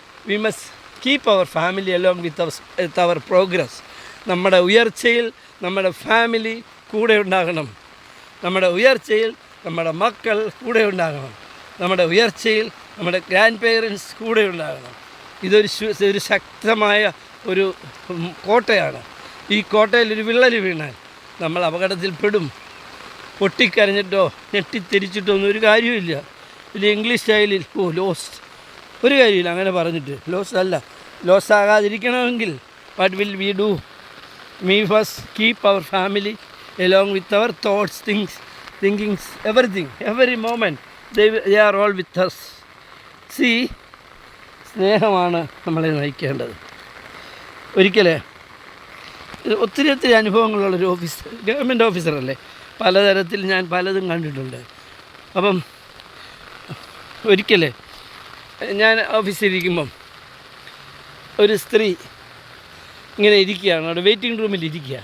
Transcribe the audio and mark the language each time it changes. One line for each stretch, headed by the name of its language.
English: We must keep our family along with our progress.
Malayalam: നമ്മുടെ ഉയർച്ചയിൽ നമ്മുടെ family കൂടെ ഉണ്ടാകണം. നമ്മുടെ ഉയർച്ചയിൽ നമ്മുടെ മക്കൾ കൂടെ ഉണ്ടാകണം. നമ്മുടെ ഉയർച്ചയിൽ നമ്മുടെ ഗ്രാൻഡ് പേരൻസ് കൂടെ ഉണ്ടാകണം. ഇതൊരു ശക്തമായ ഒരു കോട്ടയാണ്. ഈ കോട്ടയിൽ ഒരു വിള്ളൽ വീണാൽ നമ്മൾ അപകടത്തിൽപ്പെടും. പൊട്ടിക്കരഞ്ഞിട്ടോ ഞെട്ടിത്തിരിച്ചിട്ടോ ഒന്നും ഒരു കാര്യമില്ല. ഇല്ല ഇംഗ്ലീഷ് സ്റ്റൈലിൽ ലോസ്റ്റ് ഒരു കാര്യമില്ല. അങ്ങനെ പറഞ്ഞിട്ട് loss ആകാതിരിക്കണമെങ്കിൽ
English: What will we do? We must keep our family along with our thoughts, thinkings, everything, every moment. They are all with us.
Malayalam: See, സ്നേഹമാണ് നമ്മളെ നയിക്കേണ്ടത്. ഒരിക്കലേ ഒത്തിരി അനുഭവങ്ങളുള്ളൊരു ഗവൺമെൻറ് ഓഫീസറല്ലേ, പലതരത്തിൽ ഞാൻ പലതും കണ്ടിട്ടുണ്ട്. അപ്പം ഒരിക്കലേ ഞാൻ ഓഫീസിലിരിക്കുമ്പം ഒരു സ്ത്രീ ഇങ്ങനെ ഇരിക്കുകയാണ്, അവിടെ വെയിറ്റിംഗ് റൂമിൽ ഇരിക്കുക.